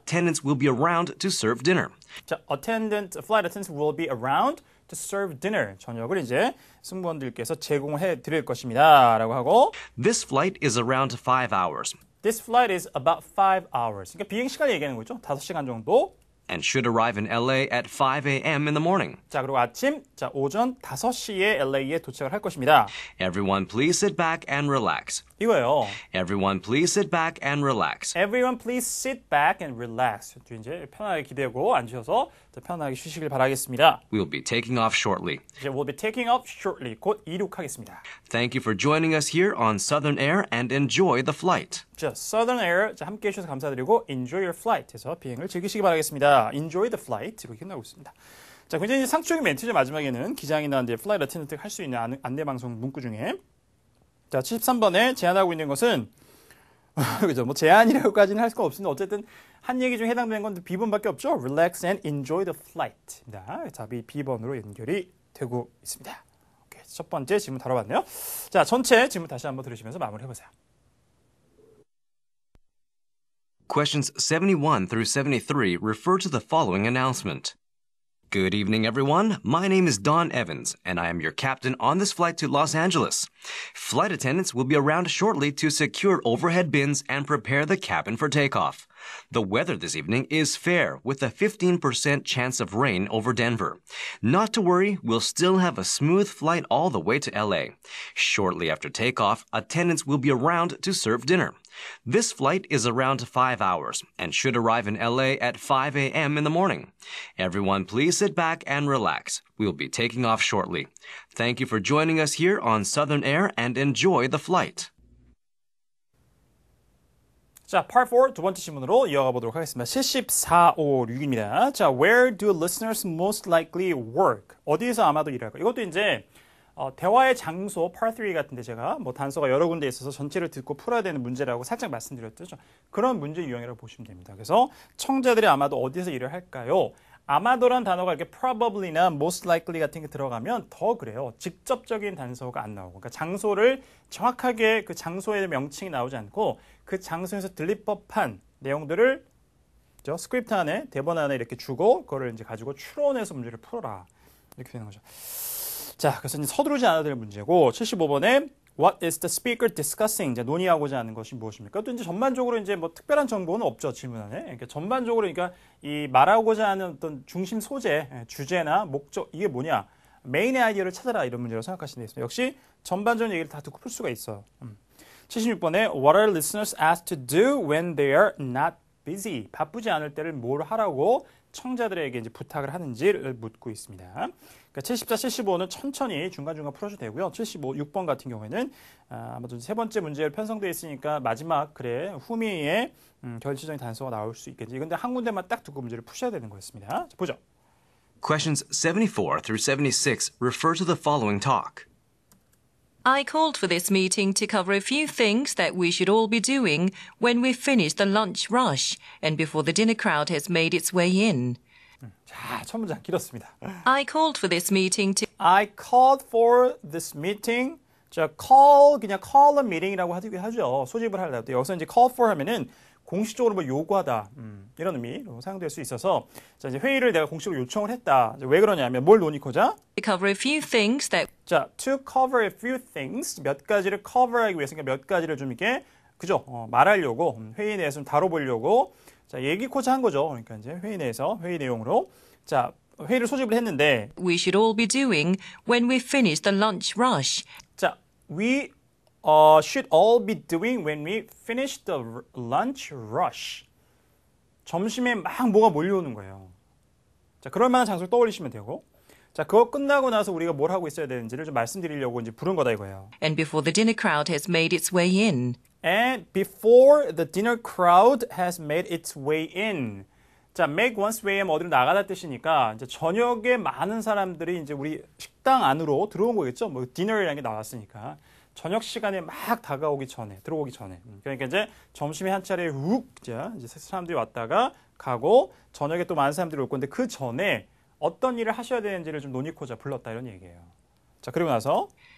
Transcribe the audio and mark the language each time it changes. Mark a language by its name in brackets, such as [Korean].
[English] attendants will be around to serve dinner. 자, flight attendants will be around to serve dinner. [Korean] 저녁을 이제 승무원들께서 제공해 드릴 것입니다. 라고 하고 [English] This flight is around 5 hours This flight is about 5 hours. [Korean] 그러니까 비행 시간을 얘기하는 거죠. 5시간 정도. [English] and should arrive in LA at 5 a.m. in the morning. [Korean] 자, 그리고 오전 5시에 LA에 도착을 할 것입니다. [English] Everyone please sit back and relax. [Korean] 이거예요. [English] Everyone please sit back and relax. Everyone please sit back and relax. [Korean] 이제 편하게 기대고 앉으셔서 편하게 쉬시길 바라겠습니다. [English] We'll be taking off shortly. 이제 we'll be taking off shortly. [Korean] 곧 이륙하겠습니다. [English] Thank you for joining us here on Southern Air and enjoy the flight. [Korean] 자, Southern Air 함께 해주셔서 감사드리고 [English] Enjoy your flight [Korean] 해서 비행을 즐기시기 바라겠습니다. [English] Enjoy the flight [Korean] 이렇게 끝나고 있습니다. 자, 굉장히 상투적인 멘트죠. 마지막에는 기장이나 이제 플라이트 어텐던트가 할 수 있는 안내방송 문구 중에 자, 73번에 제안하고 있는 것은 그죠? 뭐 제안이라고까지는 할 수가 없습니다. 어쨌든 한 얘기 중에 해당되는 건 B번밖에 없죠. [English] Relax and enjoy the flight입니다. [Korean] 답이 B번으로 연결이 되고 있습니다. 오케이, 첫 번째 질문 다뤄봤네요. 자, 전체 질문 다시 한번 들으시면서 마무리해보세요. [English] Questions 71 through 73 refer to the following announcement. Good evening, everyone. My name is Don Evans, and I am your captain on this flight to Los Angeles. Flight attendants will be around shortly to secure overhead bins and prepare the cabin for takeoff. The weather this evening is fair, with a 15% chance of rain over Denver. Not to worry, we'll still have a smooth flight all the way to LA. Shortly after takeoff, attendants will be around to serve dinner. This flight is around 5 hours and should arrive in LA at 5 a.m. in the morning. Everyone please sit back and relax. We'll be taking off shortly. Thank you for joining us here on Southern Air and enjoy the flight. [Korean] 자, Part 4 두 번째 질문으로 이어가 보도록 하겠습니다. 7456입니다. [English] 자, Where do listeners most likely work? [Korean] 어디에서 아마도 일할까? 이것도 이제 대화의 장소, Part 3 같은데 제가 뭐 단서가 여러 군데 있어서 전체를 듣고 풀어야 되는 문제라고 살짝 말씀드렸죠. 그런 문제 유형이라고 보시면 됩니다. 그래서 청자들이 아마도 어디에서 일을 할까요? 아마도란 단어가 이렇게 probably나 most likely 같은 게 들어가면 더 그래요. 직접적인 단서가 안 나오고. 그러니까 장소를 정확하게 그 장소의 명칭이 나오지 않고 그 장소에서 들릴 법한 내용들을 스크립트 안에, 대본 안에 이렇게 주고 그거를 이제 가지고 추론해서 문제를 풀어라. 이렇게 되는 거죠. 자, 그래서 이제 서두르지 않아도 될 문제고 75번에 [English] What is the speaker discussing? [Korean] 이제 논의하고자 하는 것이 무엇입니까? 또 이제 전반적으로 이제 뭐 특별한 정보는 없죠, 질문 안에. 그러니까 전반적으로 그러니까 이 말하고자 하는 어떤 중심 소재, 주제나 목적 이게 뭐냐? 메인의 아이디어를 찾아라 이런 문제라고 생각하시면 되겠습니다. 역시 전반적인 얘기를 다 듣고 풀 수가 있어요. [English] 76번에 What are listeners asked to do when they are not busy? [Korean] 바쁘지 않을 때를 뭘 하라고 청자들에게 이제 부탁을 하는지를 묻고 있습니다. 그러니까 74, 75는 천천히 중간중간 풀어줘도 되고요. 75, 6번 같은 경우에는 아마도 세 번째 문제로 편성되어 있으니까 마지막 글에 후미에 결정적인 단서가 나올 수 있겠지. 근데 한 군데만 딱 듣고 문제를 푸셔야 되는 거였습니다. 자, 보죠. [English] Questions 74 through 76 refer to the following talk. I called for this meeting to cover a few things that we should all be doing when we finish the lunch rush and before the dinner crowd has made its way in. [Korean] 자, 첫 문장 길었습니다. [English] I called for this meeting to... I called for this meeting. [Korean] 자, call 그냥 [English] call a meeting [Korean] 이라고 하죠. 소집을 하려고 할 때 여기서 이제 call for 하면은 공식적으로 뭐 요구하다 이런 의미로 사용될 수 있어서 자, 이제 회의를 내가 공식으로 요청을 했다. 왜 그러냐면 뭘 논의코자? [English] to cover a few things that... [Korean] 자, [English] to cover a few things [Korean] 몇 가지를 cover하기 위해서 그러니까 몇 가지를 좀 이렇게 그죠? 말하려고 회의 내에서 좀 다뤄보려고 자, 얘기코자 한 거죠. 그러니까 이제 회의 내에서 회의 내용으로 자, 회의를 소집을 했는데 [English] we should all be doing when we finish the lunch rush. 자, we should all be doing when we finish the lunch rush. [Korean] 점심에 막 뭐가 몰려오는 거예요. 자, 그럴 만한 장소를 떠올리시면 되고 자, 그거 끝나고 나서 우리가 뭘 하고 있어야 되는지를 좀 말씀드리려고 이제 부른 거다 이거예요. [English] And before the dinner crowd has made its way in. And before the dinner crowd has made its way in. [Korean] 자, [English] make one's way [Korean] 하면 어디로 나가다 뜻이니까 이제 저녁에 많은 사람들이 이제 우리 식당 안으로 들어온 거겠죠. 뭐 디너라는 게 나왔으니까. 저녁 시간에 막 다가오기 전에, 들어오기 전에. 그러니까 이제 점심에 한 차례 이제 사람들이 왔다가 가고 저녁에 또 많은 사람들이 올 건데 그 전에 어떤 일을 하셔야 되는지를 좀 논의코자 불렀다 이런 얘기예요. 자, 그리고 나서